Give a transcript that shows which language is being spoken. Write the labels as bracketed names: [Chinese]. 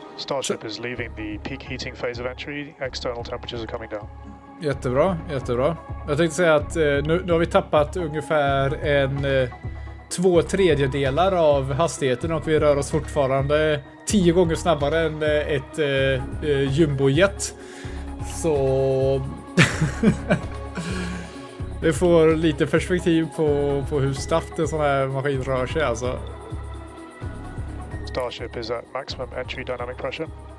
[English] Starship is leaving the peak heating phase of entry. External temperatures are coming down. [Swedish] Jättebra, jättebra. Jag tänkte säga att nu har vi tappat ungefär 2/3 av hastigheten och vi rör oss fortfarande 10 gånger snabbare än ett jumbojet. Så... det får lite perspektiv på hur snabbt en sån här maskin rör sig alltså. [English] Starship is at maximum entry dynamic pressure.